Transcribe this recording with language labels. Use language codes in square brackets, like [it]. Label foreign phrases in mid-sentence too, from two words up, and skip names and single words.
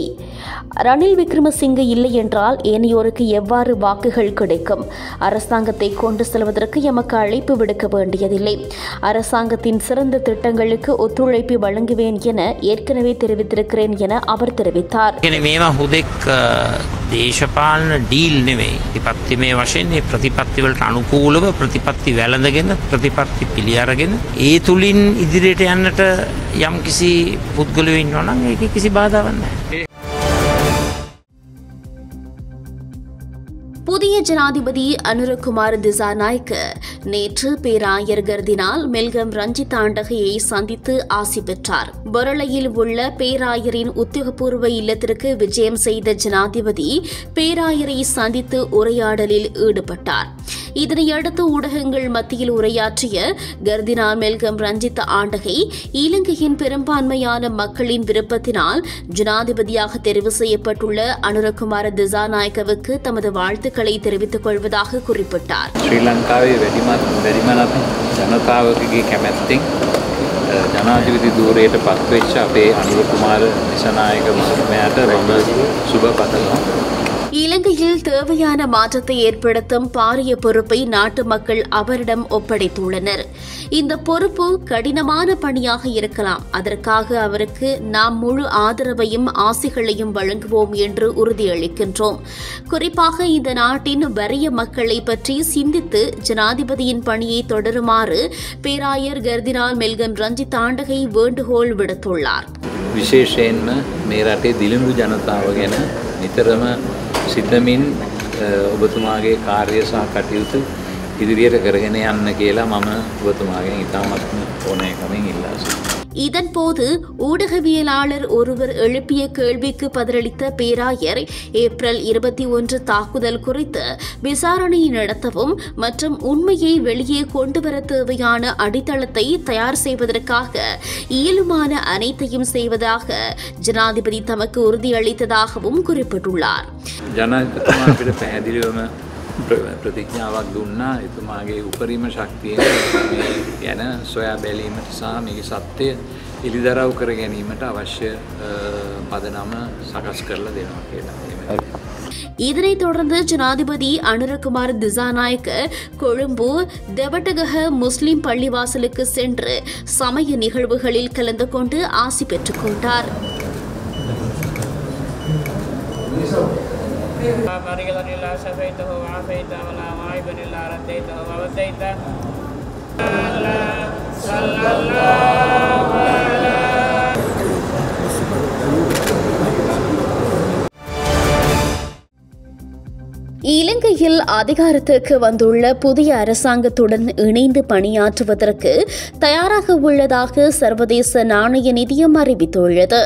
[ta] ரணில் விக்ரமசிங்கே இல்லை என்றால் ஏனையோருக்கு எவ்வாறு வாக்குகள் கிடைக்கும்? அரசாங்கத்தை கொண்டு செல்வதற்கு எமக்கு அழைப்பு விடுக்க வேண்டியதில்லை. அரசாங்கத்தின் சிறந்த திட்டங்களுக்கு ஒத்துழைப்பு வழங்குவேன் என ஏற்கனவே தெரிவித்திருக்கிறேன் என அவர் தெரிவித்தார். [si] දේශපාලන ඩීල් නෙවෙයි. ප්‍රතිපත්තිමය වශයෙන් මේ ප්‍රතිපත්ති වලට අනුකූලව ප්‍රතිපත්ති වැළඳගෙන ප්‍රතිපත්ති පිළි අරගෙන ඒ තුලින් ඉදිරියට යන්නට යම් කිසි පුද්ගලයෝ ඉන්නවා නම් ඒකේ කිසි බාධාවක් නැහැ. [ta] புதிய ஜனாதிபதி அனுரகுமார் திசாநாயக்க நேற்று பேராயர் கர்தினால் மெல்கம் ரஞ்சித் ஆண்டகையை சந்தித்து ஆசி பெற்றார். பொரளையில் உள்ள பேராயரின் உத்தியோகபூர்வ இல்லத்திற்கு விஜயம் செய்த ஜனாதிபதி பேராயரை சந்தித்து உரையாடலில் ஈடுபட்டார். இதனையடுத்து ஊடகங்கள் மத்தியில் உரையாற்றிய கர்தினால் மெல்கம் ரஞ்சித் ஆண்டகை இலங்கையின் பெரும்பான்மையான மக்களின் விருப்பத்தினால் ஜனாதிபதியாக தெரிவு செய்யப்பட்டுள்ள அனுரகுமார திசாநாயக்கவுக்கு தமது வாழ்த்துக்களை தெரிவித்துக் கொள்வதாக குறிப்பிட்டார். [si] ஸ்ரீலங்காவை வெடிமனත් ජනතාවකගේ කැමැත්තෙන් ජනාධිපති ධූරයට පත්වෙච්ච අපේ අනුරකුමාර දිසානායක මහත්මයාට මම සුබ පතනවා. [ta] இலங்கையில் தேவையான மாற்றத்தை ஏற்படுத்தும் பாரிய பொறுப்பை நாட்டு மக்கள் அவரிடம் ஒப்படைத்துள்ளனர். இந்த பொறுப்பு கடினமான பணியாக இருக்கலாம். அதற்காக அவருக்கு நாம் முழு ஆதரவையும் ஆசிகளையும் வழங்குவோம் என்று உறுதியளிக்கின்றோம். குறிப்பாக இந்த நாட்டின் வறிய மக்களை பற்றி சிந்தித்து ஜனாதிபதியின் பணியை தொடருமாறு பேராயர் கர்தினால் மெல்கம் ரஞ்சித் ஆண்டகை வேண்டுகோள் விடுத்துள்ளார். [si] විශේෂයෙන්ම මේ රටේ දිලිඳු ජනතාව ගැන නිතරම සිතමින් ඔබතුමාගේ කාර්ය සහ කටයුතු ඉදිරියට කරගෙන යන්න කියලා මම ඔබතුමාගෙන් ඉතාමත්ම ඕනෑකමින් ඉල්ලා සිටිනවා. [ta] இதன்போது ஊடகவியலாளர் ஒருவர் எழுப்பிய கேள்விக்கு பதிலளித்த பேராயர் ஏப்ரல் 21 தாக்குதல் குறித்து விசாரணை நடத்தவும் மற்றும் உண்மையை வெளியே கொண்டுவர தேவையான அடித்தளத்தை தயார் செய்வதற்காக இயலுமான அனைத்தையும் செய்வதாக ஜனாதிபதி தமக்கு உறுதியளித்ததாகவும் குறிப்பிட்டுள்ளார். [si] ප්‍රතිඥාවක් දුන්නා. එතුමාගේ උපරිම ශක්තියෙන් මේ ගැන සොයා බැලීමට සහ මේකේ සත්‍යය එළිදරව් කර ගැනීමට අවශ්‍ය පදනම සකස් කරලා දෙනවා කියලා. [ta] இதனைத் தொடர்ந்து ஜனாதிபதி அனுரகுமார் திசாநாயக்க கொழும்பு தெவட்டகஹ முஸ்லிம் பள்ளிவாசலுக்கு சென்று சமய நிகழ்வுகளில் கலந்து கொண்டு ஆசி பெற்றுக் கொண்டார். Marigalanilah safaitahu wa afaita wala ma'ibanilah rataitahu wa wataita sallallahu ala இலங்கையில் அதிகாரத்துக்கு வந்துள்ள புதிய அரசாங்கத்துடன் இணைந்து பணியாற்றுவதற்கு தயாராக உள்ளதாக சர்வதேச நாணய நிதியம் அறிவித்துள்ளது.